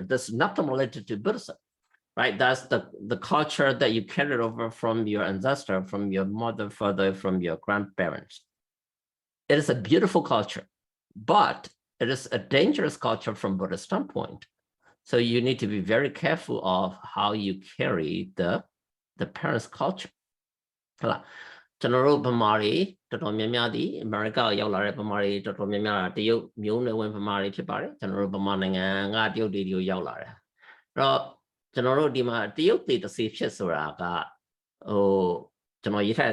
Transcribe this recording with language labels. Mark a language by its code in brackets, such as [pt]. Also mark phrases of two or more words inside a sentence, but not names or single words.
[en] That's not related to Buddhism, right? That's the culture that you carried over from your ancestor, from your mother, father, from your grandparents. It is a beautiful culture, but it is a dangerous culture from Buddhist standpoint. So you need to be very careful of how you carry the parents' culture. [my] ဟုတ်လားကျွန်တော်တို့ဗမာတွေတော်တော်များများဒီအမေရိကရောက်လာတဲ့ဗမာတွေတော်တော်များများတရုတ်မျိုးနွယ်ဝင်ဗမာတွေဖြစ်ပါတယ်ကျွန်တော်တို့ဗမာနိုင်ငံကတရုတ်တွေကိုရောက်လာတယ်အဲ့တော့ကျွန်တော်တို့ဒီမှာတရုတ်တွေတစ်စီဖြစ်ဆိုတာကကျွန်တော်ရေးထားတဲ့